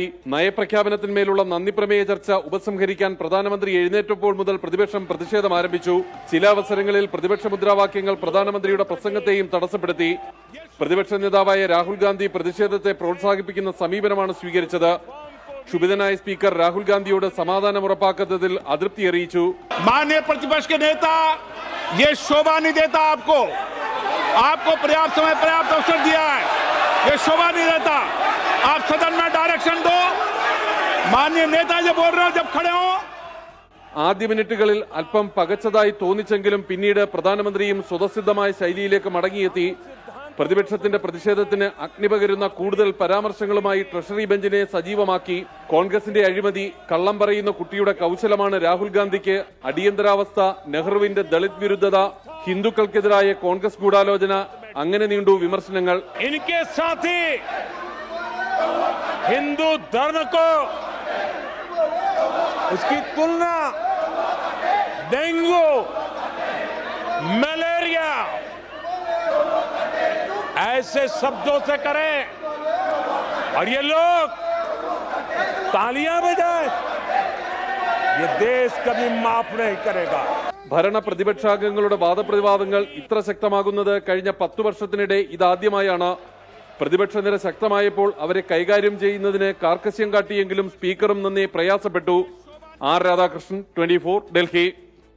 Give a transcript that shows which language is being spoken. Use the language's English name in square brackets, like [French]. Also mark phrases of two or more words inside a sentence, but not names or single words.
[Malayalam] നയപ്രഖ്യാപനത്തിന്മേലുള്ള നന്ദിപ്രമേയ ചർച്ച ഉപസംഹരിക്കാൻ പ്രധാനമന്ത്രി എഴുന്നേറ്റപ്പോൾ മുതൽ പ്രതിപക്ഷം പ്രതിഷേധം ആരംഭിച്ചു. ചില അവസരങ്ങളിൽ പ്രതിപക്ഷ മുദ്രാവാക്യങ്ങൾ പ്രധാനമന്ത്രിയുടെ പ്രസംഗത്തെയും തടസ്സപ്പെടുത്തി. പ്രതിപക്ഷ നേതാവായ രാഹുൽ ഗാന്ധി പ്രതിഷേധത്തെ പ്രോത്സാഹിപ്പിക്കുന്ന സമീപനമാണ് സ്വീകരിച്ചത്. ക്ഷുഭിതനായ സ്പീക്കർ രാഹുൽ ഗാന്ധിയോട് സമാധാനം ഉറപ്പാക്കാത്തതിൽ അതൃപ്തി അറിയിച്ചു. [Hindi] माननीय प्रतिपक्ष के नेता, ये शोभा नहीं देता आपको पर्याप्त समय पर्याप्त अवसर दिया है, ये शोभा नहीं देता. आप सदन में डायरेक्शन दो. माननीय नेता जो बोल रहे हो जब खड़े हो. [Malayalam] ആദ്യ മിനിറ്റുകളിൽ അല്പം പകച്ചതായി തോന്നിച്ചെങ്കിലും പിന്നീട് പ്രധാനമന്ത്രിയും സ്വതസിദ്ധമായ ശൈലിയിലേക്ക് മടങ്ങിയെത്തി. പ്രതിപക്ഷത്തിന്റെ പ്രതിഷേധത്തിന് അഗ്നിപകരുന്ന കൂടുതൽ പരാമർശങ്ങളുമായി [English] treasury benchine [Malayalam] സജീവമാക്കി. കോൺഗ്രസിന്റെ അഴിമതി, കള്ളം പറയുന്ന കുട്ടിയുടെ കൗശലമാണ് രാഹുൽ ഗാന്ധിക്ക്, അടിയന്തരാവസ്ഥ, നെഹ്റുവിന്റെ ദളിത് വിരുദ്ധത, ഹിന്ദുക്കൾക്കെതിരായ കോൺഗ്രസ് ഗൂഢാലോചന, അങ്ങനെ നീണ്ടു വിമർശനങ്ങൾ. [Hindi] इनके साथी हिंदू धर्म को उसकी तुलना डेंगू, मलेरिया ऐसे शब्दों से करें और ये लोग तालियां बजाएं, ये देश कभी माफ नहीं करेगा. [Malayalam] ഭരണ പ്രതിപക്ഷാംഗങ്ങളുടെ വാദപ്രതിവാദങ്ങൾ ഇത്ര ശക്തമാകുന്നത് കഴിഞ്ഞ 10 വർഷത്തിനിടെ ഇതാദ്യമായാണ്. പ്രതിപക്ഷ നിര ശക്തമായപ്പോൾ അവരെ കൈകാര്യം ചെയ്യുന്നതിന് കാർക്കശ്യം കാട്ടിയെങ്കിലും സ്പീക്കറും നന്നേ പ്രയാസപ്പെട്ടു. ആർ രാധാകൃഷ്ണൻ, 24, ഡൽഹി.